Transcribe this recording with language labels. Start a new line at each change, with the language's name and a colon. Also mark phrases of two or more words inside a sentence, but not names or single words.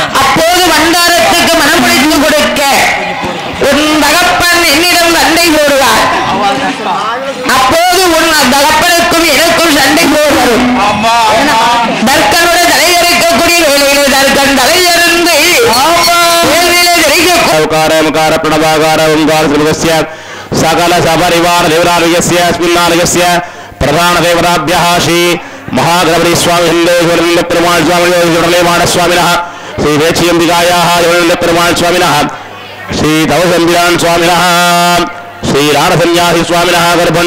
Tamil: அப்போது பண்டாரத்துக்கு மணமுடித்து கொடுக்க உன் தகப்பன் என்னிடம் சண்டை போடுவார். அப்போது உன் தகப்பனுக்கும் எனக்கும் சண்டை போடுவார். தர்க்கனுடைய தலையறுக்கக்கூடிய வேலையிலே தர்க்கன் தலையருந்து
Sanskrit: प्रणवाकार ओंकार सकल सपरिवार देवरालयस्य अस्मिन्नालयस्य प्रधान देवताभ्यः श्री महागणपति स्वामी हिंदुलिंग पेरुमाळ स्वामी जोडलेमाण स्वामिनः श्री वेचियंबिकायाः जोडले पेरुमाळ स्वामिनः श्री दवसंबिरान स्वामिनः श्री राणसन्यासी स्वामिनः गर्भण्ण